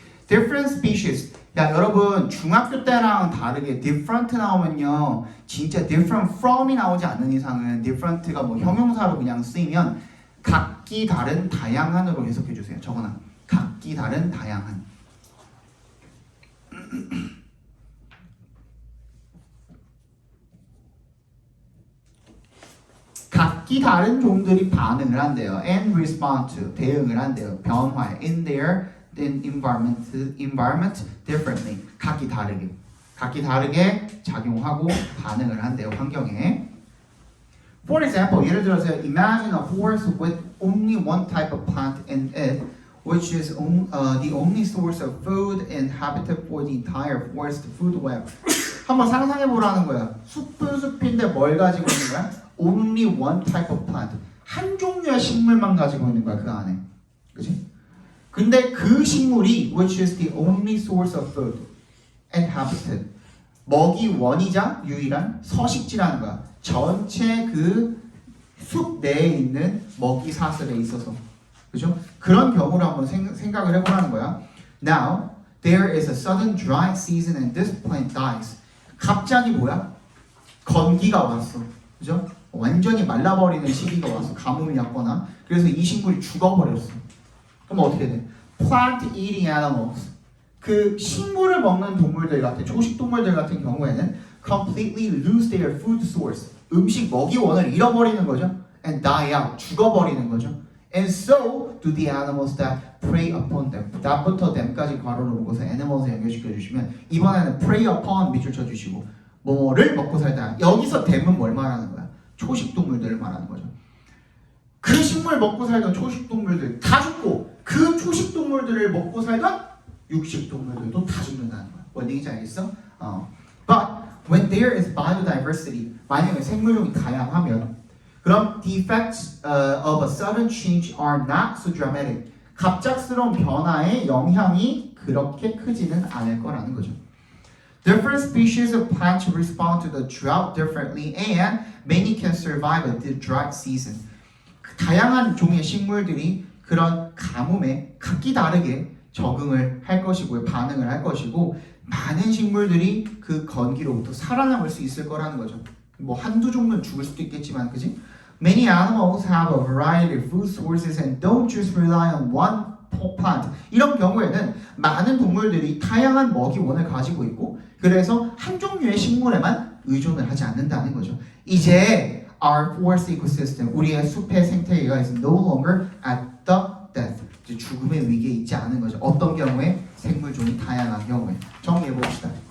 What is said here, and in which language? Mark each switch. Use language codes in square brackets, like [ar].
[en] Different species [ko] 야 여러분 중학교 때랑 다르게 different 나오면요 진짜 different from이 나오지 않는 이상은 different가 뭐 형용사로 그냥 쓰이면 각 각기 다른 다양한으로 해석해 주세요. 적어놔. 각기 다른 다양한. 각기 다른 종들이 반응을 한대요. [en] And respond to, [ko] 대응을 한대요. 변화에 [en] in their environment differently. [ko] 각기 다르게 작용하고 반응을 한대요. 환경에. [en] For example, [ko] 예를 들어서 [en] imagine a forest with only one type of plant in it, which is the only source of food and habitat for the entire forest food web. [ko] 한번 상상해 보라는 거야. 숲인데 뭘 가지고 있는 거야? [en] Only one type of plant. [ko] 한 종류의 식물만 가지고 있는 거야, 그 안에. 그치? 근데 그 식물이 [en] which is the only source of food and habitat. [ko] 먹이 원이자 유일한 서식지라는 거야. 전체 그 숲 내에 있는 먹이 사슬에 있어서. 그죠? 그런 경우를 한번 생각을 해보라는 거야. [en] Now, there is a sudden dry season and this plant dies. [ko] 갑자기 뭐야? 건기가 왔어. 그죠? 완전히 말라버리는 시기가 와서 가뭄이 왔거나 그래서 이 식물이 죽어버렸어. 그럼 어떻게 돼? [en] Plant eating animals. [ko] 그 식물을 먹는 동물들 같은 초식 동물들 같은 경우에는 [en] completely lose their food source. [ko] 음식 먹이원을 잃어버리는 거죠. [en] And die out. [ko] 죽어버리는 거죠. [en] And so do the animals that prey upon them. [ko] that부터 them까지 괄호를 묶어서 animals에 연결시켜 주시면 이번에는 prey upon 밑줄 쳐주시고 뭐를 먹고 살다. 여기서 them은 뭘 말하는 거야? 초식 동물들을 말하는 거죠. 그 식물 먹고 살던 초식 동물들 다 죽고 그 초식 동물들을 먹고 살던 육식 동물들도 다 죽는다는 거야. 뭔 얘기인지 알겠어? [en] But when there is biodiversity, [ko] 만약에 생물종이 다양하면 그럼 [en] the effects of a sudden change are not so dramatic. [ko] 갑작스러운 변화의 영향이 그렇게 크지는 않을 거라는 거죠. [en] Different species of plants respond to the drought differently and many can survive a dry season. [ko] 다양한 종의 식물들이 그런 가뭄에 각기 다르게 적응을 할 것이고요. 반응을 할 것이고 많은 식물들이 그 건기로부터 살아남을 수 있을 거라는 거죠. 뭐 한두 종류는 죽을 수도 있겠지만 그지? [en] Many animals have a variety of food sources and don't just rely on one plant. [ko] 이런 경우에는 많은 동물들이 다양한 먹이원을 가지고 있고 그래서 한 종류의 식물에만 의존을 하지 않는다는 거죠. [en] 이제 our forest ecosystem, [ko] 우리의 숲의 생태계가 [en] is no longer at the death. [ko] 이제 죽음의 위기에 있지 않은 거죠. 어떤 경우에? 생물종이 다양한 경우에. 정리해 봅시다.